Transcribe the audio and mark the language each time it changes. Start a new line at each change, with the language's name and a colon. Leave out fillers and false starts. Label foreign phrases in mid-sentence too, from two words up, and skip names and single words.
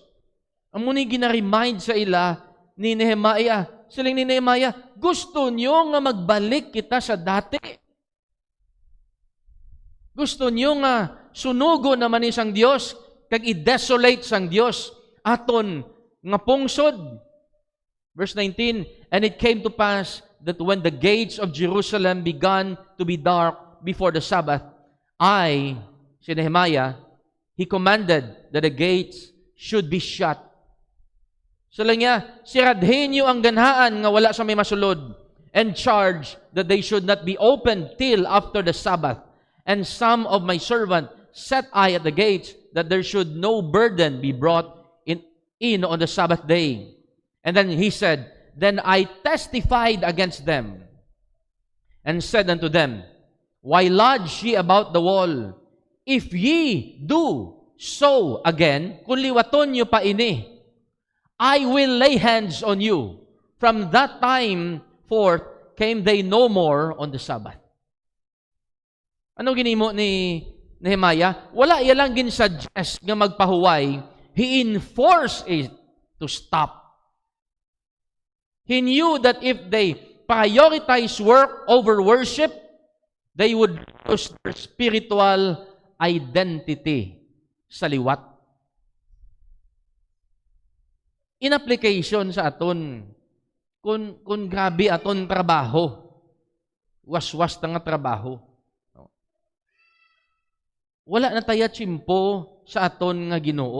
Hiligaynon: Ang muni gina-remind sa ila ni Nehemiah. Siling ni Nehemiah, gusto nyo nga magbalik kita sa dati. Gusto nyo nga sunugo naman ni sang Dios kag i-desolate sang Dios aton nga pungsod.
English: Verse 19, and it came to pass that when the gates of Jerusalem began to be dark before the Sabbath, si Nehemiah, he commanded that the gates should be shut.
Hiligaynon: So lang niya, siradhin niyo ang ganhaan nga wala sa may masulod,
English: and charge that they should not be opened till after the Sabbath. And some of my servant set I at the gates, that there should no burden be brought in on the Sabbath day. And then he said, then I testified against them, and said unto them, why lodge ye about the wall? If ye do so again,
Hiligaynon: kung liwaton nyo pa ini,
English: I will lay hands on you. From that time forth came they no more on the Sabbath.
Hiligaynon: Ano ginimo ni Nehemiah? Wala ilang ginsuggest nga magpahuway.
English: He enforced it to stop. He knew that if they prioritize work over worship, they would lose their spiritual identity
Hiligaynon: sa liwat.
English: In application
Hiligaynon: sa aton, kung grabe aton trabaho, waswas nga trabaho. Wala na tayo tsimpo sa aton nga Ginoo.